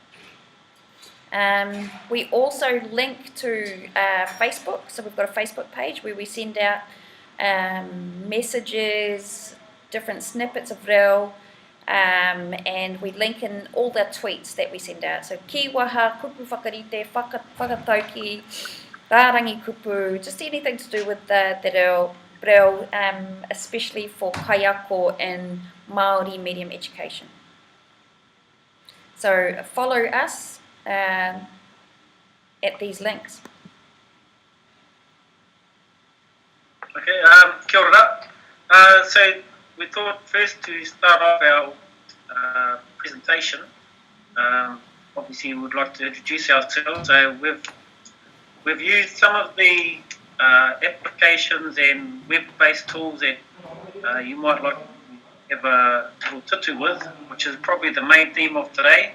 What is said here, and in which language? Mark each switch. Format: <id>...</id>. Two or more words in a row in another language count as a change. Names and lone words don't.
<en>We also link to Facebook, so we've got a Facebook page where we send out messages, different snippets of reo, and we link in all the tweets that we send out.</en> <mi>So ki waha, kupu whakarite, whakatauki, rārangi kupu,</mi> <en>just anything to do with the reo, especially for kaiako and Māori medium education. So follow us at these links.</en> <mi>Okay, kia ora.</mi> <en>So we thought first to start off our presentation. Obviously, we would like to introduce ourselves. So we've used some of the applications and web-based tools that you might like to have a little tutu with, which is probably the main theme of today.</en>